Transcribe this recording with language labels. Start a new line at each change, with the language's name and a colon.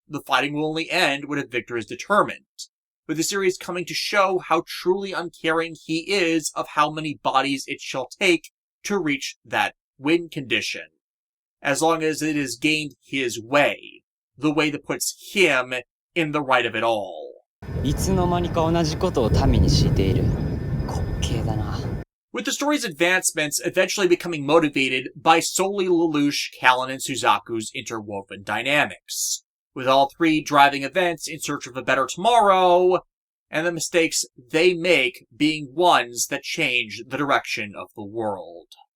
English: The fighting will only end when a victor is determined, with the series coming to show how truly uncaring he is of how many bodies it shall take to reach that win condition, as long as it is gained his way, the way that puts him in the right of it all.
Japanese: いつの間にか同じことを民に強いている。滑稽だな。
English: With the story's advancements eventually becoming motivated by solely Lelouch, Callan, and Suzaku's interwoven dynamics, with all three driving events in search of a better tomorrow, and the mistakes they make being ones that change the direction of the world.